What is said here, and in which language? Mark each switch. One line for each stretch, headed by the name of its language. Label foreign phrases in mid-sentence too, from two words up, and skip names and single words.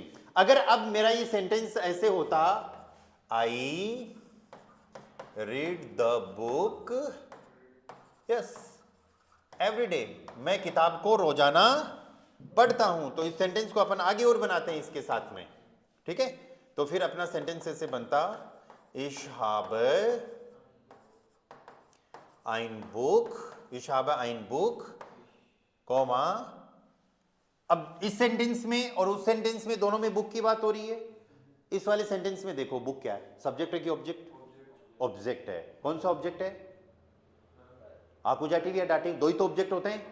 Hindi: अगर अब मेरा ये सेंटेंस ऐसे होता,
English: I read the book yes every day,
Hindi: मैं किताब को रोजाना पढ़ता हूं, तो इस सेंटेंस को अपन आगे और बनाते हैं इसके साथ में। ठीक है, तो फिर अपना सेंटेंस ऐसे बनता,
German: ich habe ein Buch, ich habe ein Buch,
Hindi: कॉमा, अब इस सेंटेंस में और उस सेंटेंस में दोनों में बुक की बात हो रही है। इस वाले सेंटेंस में देखो बुक क्या है, सब्जेक्ट है कि ऑब्जेक्ट? ऑब्जेक्ट है। कौन सा ऑब्जेक्ट है? आकुजाटिव या डाटिव, दो ही तो ऑब्जेक्ट होते हैं।